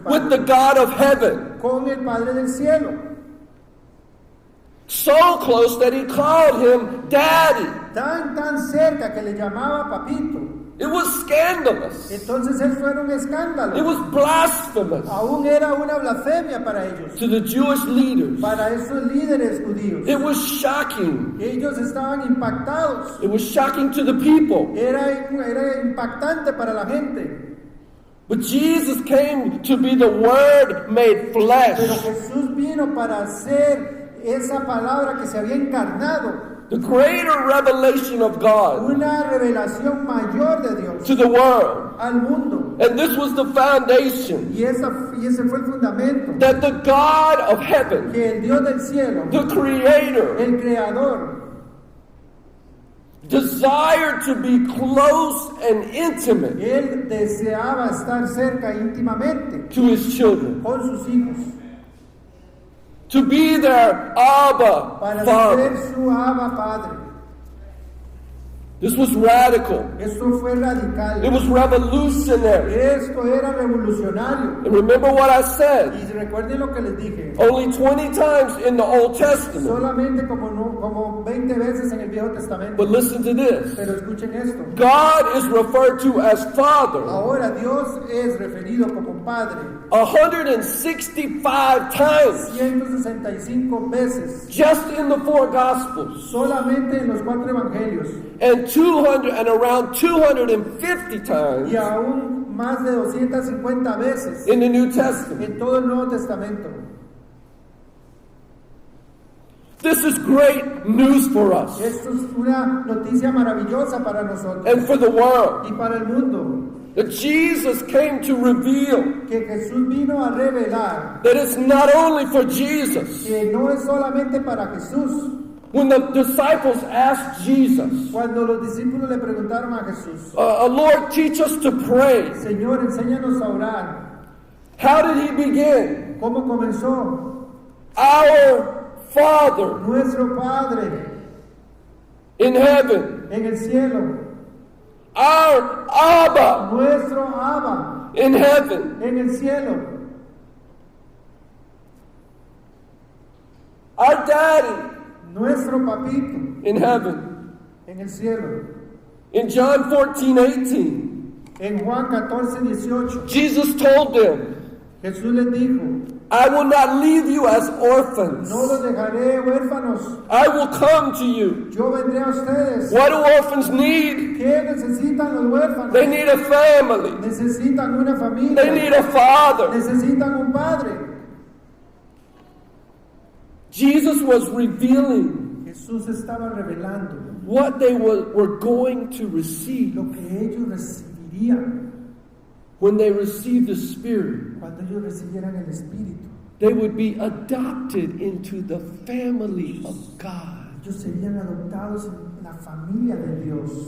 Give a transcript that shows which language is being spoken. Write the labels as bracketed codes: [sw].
[en] with the [es] Padre, [en] God of heaven. [es] con el Padre del cielo. [en] So close that he called him daddy. [es] Tan cerca que le llamaba papito. [en] It was scandalous. [es] Entonces eso era un [en] It [es] escándalo. [en] was blasphemous [es] Aún era una blasfemia para ellos, [en] to the Jewish leaders. [es] para esos líderes judíos. [en] It was shocking. [es] Ellos estaban impactados. [en] It was shocking to the people. [es] Era impactante para la gente. [en] But Jesus came to be the Word made [es] Pero [en] flesh. [es] Jesús vino para hacer esa palabra que se había encarnado. [en] The greater revelation of God [es] Una revelación mayor de Dios [en] to the world. [es] al mundo. [en] And this was the foundation [es] Y ese fue el fundamento. [en] that the God of heaven, [es] Que el Dios del cielo, [en] the Creator, [es] el Creador, [en] desired to be close and intimate [es] Él deseaba estar cerca íntimamente [en] to His children, [es] con sus hijos. [en] to be their Abba [es] Para [en] Father. [es] ser su Abba Padre. [en] This was radical. [es] Esto fue radical. [en] It was revolutionary. [es] Esto era revolucionario. [en] And remember what I said. [es] Y recuerden lo que les dije. [en] Only 20 times in the Old Testament. [es] Solamente como 20 veces en el Viejo Testamento. [en] But listen to this. [es] Pero escuchen esto. [en] God is referred to as Father [es] Ahora Dios es referido como Padre [en] 165 times [es] 165 veces. [en] just in the four Gospels. [es] Solamente en los 4 evangelios. [en] And around 250 times [es] Y aún más de 250 veces [en] in the New Testament. [es] en todo el Nuevo Testamento. [en] This is great news for us [es] Esto es una noticia maravillosa para nosotros [en] and for the world. [es] y para el mundo. [en] That Jesus came to reveal [es] Que Jesús vino a revelar [en] that it's not only for Jesus. [es] que no es solamente para Jesús. [en] When the disciples asked Jesus, [es] Cuando los discípulos le preguntaron a Jesús, [en] Lord, teach us to pray. [es] Señor, enséñanos a orar. [en] How did he begin? [es] ¿Cómo comenzó? [en] Our Father [es] Nuestro Padre [en] in heaven. [es] en el cielo. [en] Our Abba [es] Nuestro Abba [en] in heaven. [es] en el cielo. [en] Our Daddy [es] Nuestro papito [en] in heaven. [es] en el cielo. [en] In John 14:18, [es] En Juan 14:18, [en] Jesus told them, [es] Jesús les dijo, [en] I will not leave you as orphans. [es] no los dejaré huérfanos, [en] I will come to you. [es] yo vendré a ustedes. [en] What do orphans need? [es] ¿Qué necesitan los huérfanos? [en] They need a family. [es] Necesitan una familia. [en] They need a father. [es] Necesitan un padre. [en] Jesus was revealing [es] Jesús estaba revelando [en] what they were going to receive [es] lo que ellos recibirían [en] when they received the Spirit. [es] cuando ellos recibieran el Espíritu. [en] They would be adopted into the family of God [es] Ellos serían adoptados en la familia de Dios